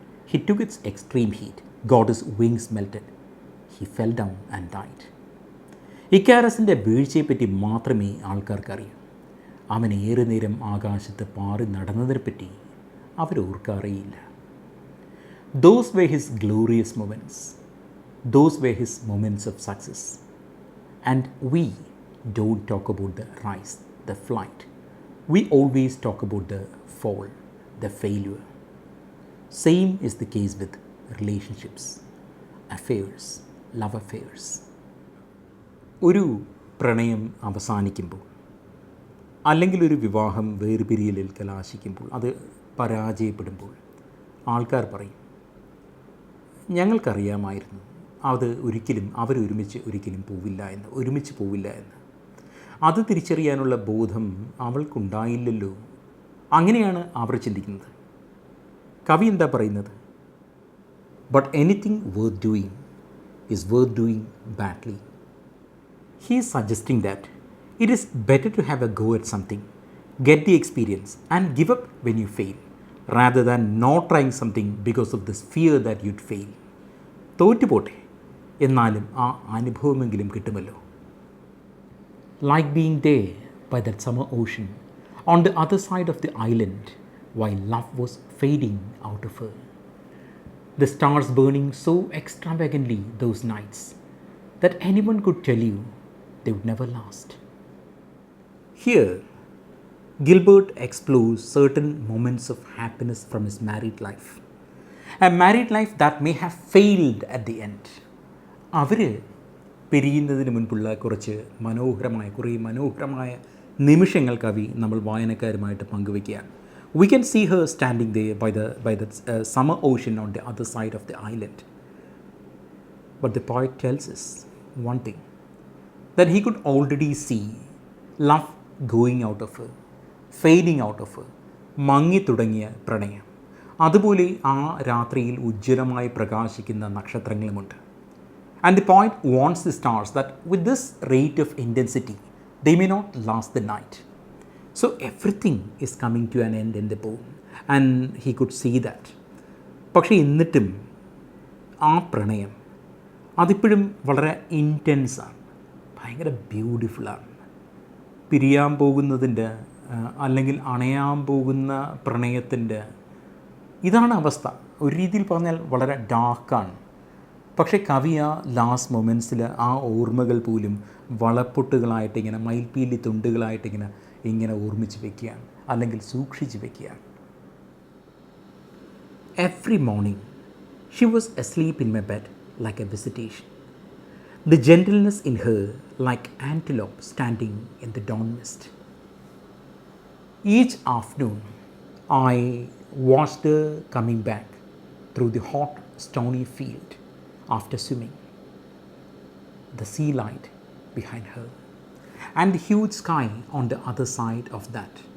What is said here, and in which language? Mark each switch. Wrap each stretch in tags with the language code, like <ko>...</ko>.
<en>He took its extreme heat, got his wings melted, he fell down and died.</en> <ml>ഇക്കാരസിൻ്റെ വീഴ്ചയെപ്പറ്റി മാത്രമേ ആൾക്കാർക്കറിയൂ. അവൻ ഏറെ നേരം ആകാശത്ത് പാറി നടന്നതിനെപ്പറ്റി അവരോർക്കാറിയില്ല.</ml> <en>Those were his glorious moments. Those were his moments of success. And we don't talk about the rise, the flight. We always talk about the fall, the failure. Same is the case with relationships, affairs, love affairs.</en> <ml>ഒരു പ്രണയം അവസാനിക്കുമ്പോൾ, അല്ലെങ്കിൽ ഒരു വിവാഹം വേർപിരിയലിൽ കലാശിക്കുമ്പോൾ, അത് പരാജയപ്പെടുമ്പോൾ ആൾക്കാർ പറയും, ഞങ്ങൾക്കറിയാമായിരുന്നു അവരൊരുമിച്ച് ഒരിക്കലും ഒരുമിച്ച് പോവില്ല എന്ന്. അത് തിരിച്ചറിയാനുള്ള ബോധം അവൾക്കുണ്ടായില്ലല്ലോ. അങ്ങനെയാണ് അവർ ചിന്തിക്കുന്നത്. കവി എന്താ പറയുന്നത്?</ml> <en>But anything worth doing is worth doing badly. He is suggesting that it is better to have a go at something, get the experience and give up when you fail, rather than not trying something because of this fear that you'd fail.</en> <ml>തോറ്റുപോട്ടെ, എന്നാലും ആ അനുഭവമെങ്കിലും കിട്ടുമല്ലോ.</ml> <en>Like being there by that summer ocean on the other side of the island while love was fading out of her. The stars burning so extravagantly those nights that anyone could tell you they would never last. Here, Gilbert explores certain moments of happiness from his married life. A married life that may have failed at the end.</en> <ml>അവർ പിരിയുന്നതിന് മുൻപുള്ള കുറേ മനോഹരമായ നിമിഷങ്ങൾ കവി നമ്മൾ വായനക്കാരുമായിട്ട് പങ്കുവയ്ക്കുകയാണ്.</ml> <en>We can see her standing there by the summer ocean on the other side of the island. But the poet tells us one thing, that he could already see love going out of her, fading out of her,</en> <ml>മങ്ങി തുടങ്ങിയ പ്രണയം. അതുപോലെ ആ രാത്രിയിൽ ഉജ്ജ്വലമായി പ്രകാശിക്കുന്ന നക്ഷത്രങ്ങളുമുണ്ട്.</ml> <en>And the poet warns the stars that with this rate of intensity, they may not last the night. So everything is coming to an end in the poem, and he could see that.</en> <ml>പക്ഷേ എന്നിട്ടും ആ പ്രണയം അതിപ്പോഴും വളരെ ഇൻറ്റൻസാണ്, ഭയങ്കര ബ്യൂട്ടിഫുള്ളാണ്. പിരിയാൻ പോകുന്നതിൻ്റെ അല്ലെങ്കിൽ അണയാൻ പോകുന്ന പ്രണയത്തിൻ്റെ ഇതാണ് അവസ്ഥ. ഒരു രീതിയിൽ പറഞ്ഞാൽ വളരെ ഡാർക്കാണ്. പക്ഷേ കവി ആ ലാസ്റ്റ് മൊമെൻറ്റ്സിൽ ആ ഓർമ്മകൾ പോലും വളപ്പൊട്ടുകളായിട്ട് ഇങ്ങനെ മയിൽപ്പീലി തുണ്ടുകളായിട്ട് ഇങ്ങനെ ഓർമ്മിച്ച് വെക്കുകയാണ്, അല്ലെങ്കിൽ സൂക്ഷിച്ച് വെക്കുകയാണ്.</ml> <en>Every morning she was asleep in my bed like a visitation, the gentleness in her like antelope standing in the dawn mist. Each afternoon I watched her coming back through the hot stony field after swimming, the sea light behind her and the huge sky on the other side of that.</en>